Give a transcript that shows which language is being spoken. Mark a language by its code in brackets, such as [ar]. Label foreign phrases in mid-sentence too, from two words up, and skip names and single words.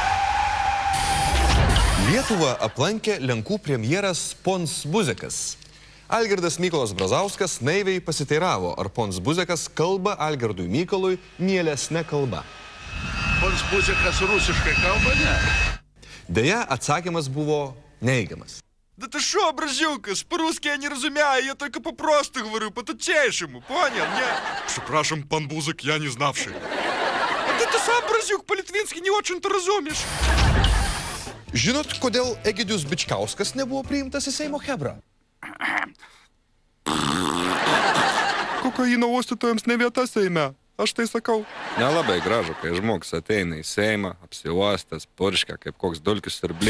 [lt] Lietuvą aplankė Lenkų premjeras Pons Buzekas. Algirdas Mykolas Brazauskas naiviai pasiteiravo, ar Pons Buzekas kalba Algirdui Mykolui mielesne kalba. Pons Buzekas rusiškai kalba, ne? Deja, atsakymas buvo нейгамас. [ru] Да ты шо, бразилкас, по-русски я не разумею, я только по-просто говорю, по-тутчейшему, понял, не? Прzepraszam, pan Buzek, я не знавший. А ты сам, бразилк, по-литвински не очень-то разумишь. [lt] Žinot, kodėl Egidijus Bičkauskas nebuvo priimtas į Seimo chebrą? Kokaino uostytojams ne vieta Seime, aš tai sakau. Nelabai gražu, kai žmogus ateina į Seimą, apsiuostas, purškia kaip koks dulkius siurbliai.